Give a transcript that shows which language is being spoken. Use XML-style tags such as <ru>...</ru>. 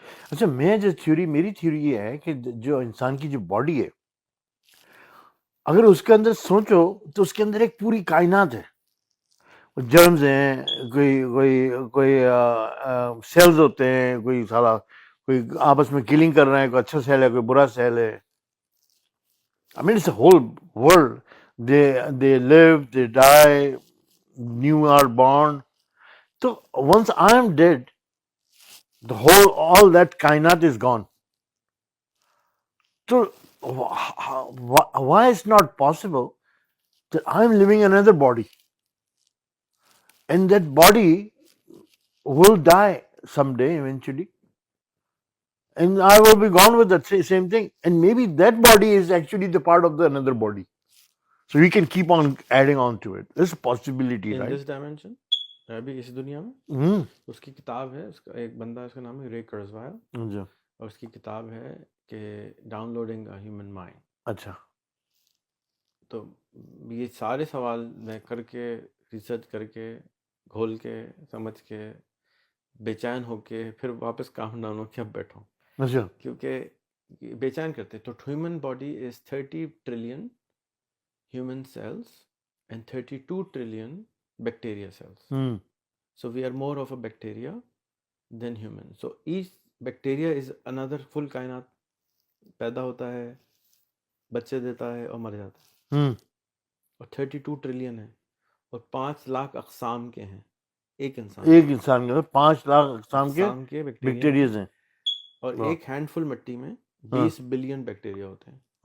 <ur>اچھا, میں جو میری تھیوری یہ ہے کہ جو انسان کی جو باڈی ہے, اگر اس کے اندر سوچو تو اس کے اندر ایک پوری کائنات ہے. جرمز ہیں, کوئی سیلز ہوتے ہیں, کوئی سارا کوئی آپس میں کلنگ کر رہے ہیں, کوئی اچھا سیل ہے کوئی برا سیل ہے.</ur> <en>I mean it's a whole world. They live, they die, new are born. So once I am dead, all that kainat is gone. So why is not possible that I am living another body, and that body will die someday eventually, and I will be gone with that same thing, and maybe that body is actually the part of the another body, so we can keep on adding on to it. There's a possibility, In right? this dimension,</en> <ur>ابھی اس دنیا میں اس کی کتاب ہے, اس کا ایک بندہ, اس کا نام ہے رے کرزوائل, اور اس کی کتاب ہے کہ down loading a human mind. اچھا. تو یہ سارے سوال میں کر کے, ریسرچ کر کے, گھول کے, سمجھ کے, بے چین ہو کے, پھر واپس کام ڈاؤن ہو کے اب بیٹھا ہوں. اچھا. کیونکہ بے چین کرتے.</ur> <en>تو human body is 30 trillion human cells and 32 trillion bacteria cells. So we are more of a bacteria than human. So each bacteria is another full kainat.</en> <ur>پیدا ہوتا ہے, بچے دیتا ہے اور مر جاتا ہے. اور 32 ٹریلین ہے, اور 5 لاکھ اقسام کے ہیں. ایک انسان کے 5 لاکھ اقسام کے بیکٹیریاز ہیں, اور ایک ہینڈ فل مٹی میں 20 بلین بیکٹیریا ہوتے ہیں.</ur>